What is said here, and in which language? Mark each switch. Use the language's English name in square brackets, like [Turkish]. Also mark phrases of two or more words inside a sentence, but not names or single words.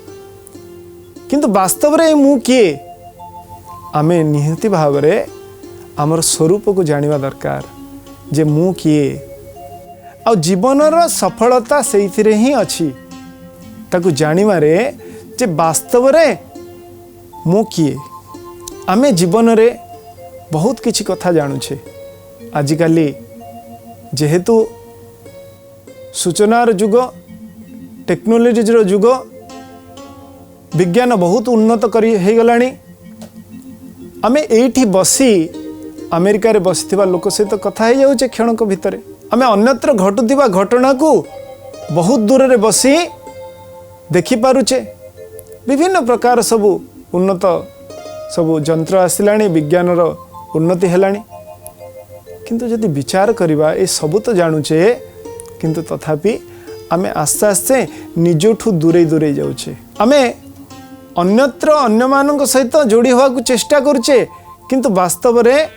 [Odia] କିନ୍ତୁ ବାସ୍ତବ ରେ ମୁଁ କିଏ ଆମେ ନିହାତି ଭାବ ରେ ଆମର ସ୍ୱରୂପ କୁ ଜାଣିବା ଦରକାର ଯେ ମୁଁ କିଏ ଆଉ ଜୀବନର ସଫଳତା ସେଇଥିରେ ହିଁ ଅଛି ତାକୁ ଜାଣିବା ରେ ଯେ ବାସ୍ତବ ରେ ମୁଁ କିଏ। ଆମେ ଜୀବନ ରେ ବହୁତ କିଛି କଥା ଜାଣୁଛେ ଆଜିକାଲି ଯେହେତୁ ସୂଚନାର ଯୁଗ ଟେକ୍ନୋଲୋଜିର ଯୁଗ ବିଜ୍ଞାନ ବହୁତ ଉନ୍ନତ କରି ହେ ଗଲାଣି ଆମେ ଏଠି ବସି ଆମେରିକା ରେ ବସିଥିବା ଲୋକ ସହିତ କଥା ହେ ଯାଉଛେ କ୍ଷଣକ ଭିତରେ ଆମେ ଅନ୍ୟତ୍ର ଘଟୁଥିବା ଘଟଣା କୁ ବହୁତ ଦୂର ରେ ବସି ଦେଖି ପାରୁଛେ ବିଭିନ୍ନ ପ୍ରକାର ସବୁ ଉନ୍ନତ ସବୁ ଯନ୍ତ୍ର ଆସିଲାଣି ବିଜ୍ଞାନର ଉନ୍ନତି ହେଲାଣି କିନ୍ତୁ ଯଦି ବିଚାର କରିବା ଏ ସବୁ ତ ଜାଣୁଛେ କିନ୍ତୁ ତଥାପି ଆମେ ଆସ୍ତେ ଆସ୍ତେ ନିଜଠୁ ଦୂରେ ଦୂରେ ଯାଉଛେ ଆମେ ଅନ୍ୟତ୍ର ଅନ୍ୟ ମାନକ ସହିତ ଯୋଡ଼ି ହବା କୁ ଚେଷ୍ଟା କରୁଛେ କିନ୍ତୁ ବାସ୍ତବ ରେ